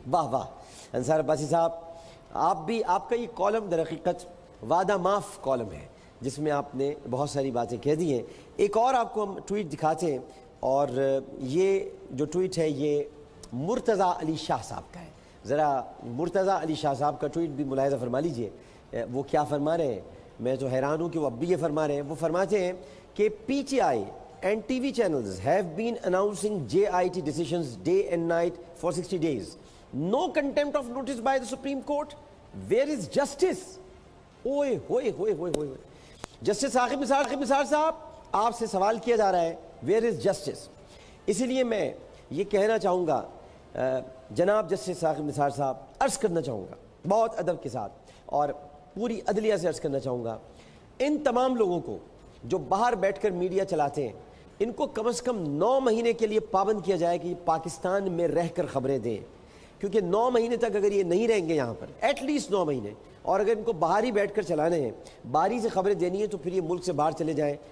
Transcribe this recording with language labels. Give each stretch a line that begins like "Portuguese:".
Urdu: واہ واہ انصار عباسی صاحب, آپ کا یہ کالم در حقیقت وعدہ معاف کالم ہے جس میں آپ نے بہت ساری باتیں کہہ دی ہیں. ایک اور آپ کو ہم ٹویٹ دکھاتے ہیں, اور یہ جو ٹویٹ ہے یہ مرتضیٰ علی شاہ صاحب کا ہے. ذرا مرتضیٰ علی شاہ صاحب کا ٹویٹ بھی ملاحظہ فرما لیجئے. وہ کیا فرما رہے ہیں, میں تو حیران ہوں کہ وہ اب بھی یہ فرما رہے ہیں. وہ فرماتے ہیں کہ
English: P T I and TV channels have been announcing JIT decisions day and night for 60 days. No contempt of notice by the Supreme Court. Where is justice?
Urdu: اوئے ہوئے ہوئے ہوئے ہوئے. جسٹس عاقب نثار صاحب, آپ سے سوال کیا جا رہا ہے
English: where is justice.
Urdu: اسی لیے میں یہ کہنا چاہوں گا جناب جسٹس عاقب نثار صاحب, عرض کرنا چاہوں گا بہت ادب کے ساتھ اور پوری عدلیہ سے عرض کرنا چاہوں گا, ان تمام لوگوں کو جو باہر بیٹھ کر میڈیا چلاتے ہیں ان کو کم از کم 9 مہینے کے لیے پابند کیا جائے کہ یہ پاکستان میں رہ کر خبریں دیں, کیونکہ 9 مہینے تک اگر یہ نہیں رہیں گے یہاں پر, ایٹ لیسٹ 9 مہینے, اور اگر ان کو باہر ہی بیٹھ کر چلانے ہیں, باہری سے خبریں دینی ہیں, تو پھر یہ ملک سے باہر چلے جائیں.